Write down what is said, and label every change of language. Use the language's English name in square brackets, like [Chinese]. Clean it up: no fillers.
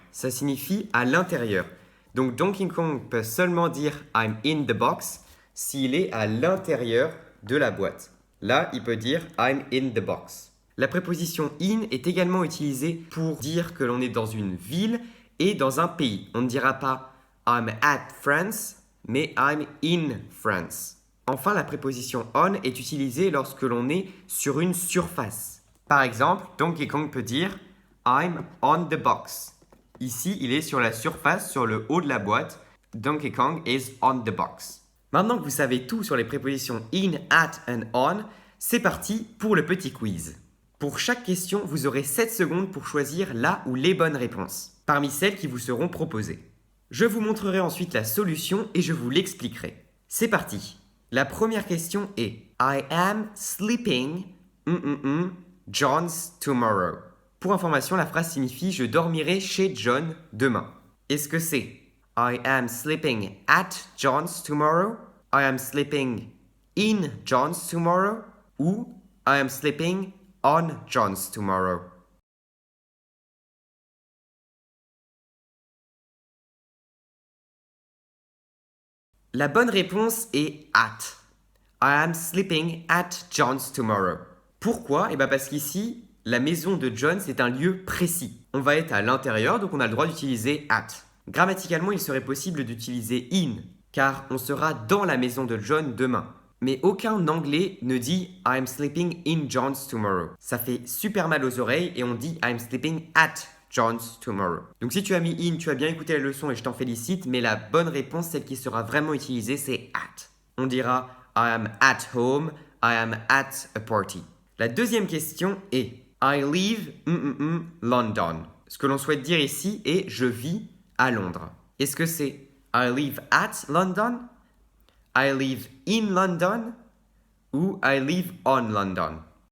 [French] Ça signifie à l'intérieur. Donc Donkey Kong peut seulement dire [English] I'm in the box [French] s'il est à l'intérieur de la boîte. Là, il peut dire [English] I'm in the box. [French] La préposition in est également utilisée pour dire que l'on est dans une ville et dans un pays. On ne dira pas [English] I'm at France, [French] mais [English] I'm in France. [French] Enfin, la préposition on est utilisée lorsque l'on est sur une surface. Par exemple, Donkey Kong peut dire [English] I'm on the box. [French] Ici, il est sur la surface, sur le haut de la boîte. [English] Donkey Kong is on the box. [French] Maintenant que vous savez tout sur les prépositions in, at and on, c'est parti pour le petit quiz. Pour chaque question, vous aurez 7 secondes pour choisir la ou les bonnes réponses, parmi celles qui vous seront proposées. Je vous montrerai ensuite la solution et je vous l'expliquerai. C'est parti. La première question est [English] I am sleeping John's tomorrow. [French] Pour information, la phrase signifie je dormirai chez John demain. Est-ce que c'est [English] I am sleeping at John's tomorrow? I am sleeping in John's tomorrow? [French] Ou [English] I am sleeping on John's tomorrow? [French] La bonne réponse est [English] at. I am sleeping at John's tomorrow. [French] Pourquoi? Parce qu'ici, la maison de John, c'est un lieu précis. On va être à l'intérieur, donc on a le droit d'utiliser at. Grammaticalement, il serait possible d'utiliser in, car on sera dans la maison de John demain. Mais aucun anglais ne dit [English] I'm sleeping in John's tomorrow. [French] Ça fait super mal aux oreilles et on dit [English] I'm sleeping at John's tomorrow. [French] Donc si tu as mis in, tu as bien écouté la leçon et je t'en félicite, mais la bonne réponse, celle qui sera vraiment utilisée, c'est at. On dira [English] I am at home, I am at a party. [French] La deuxième question est [English] I live London. [French] Ce que l'on souhaite dire ici est je vis à Londres. Est-ce que c'est [English] I live at London? I live in London? [French] Ou [English] I live on London?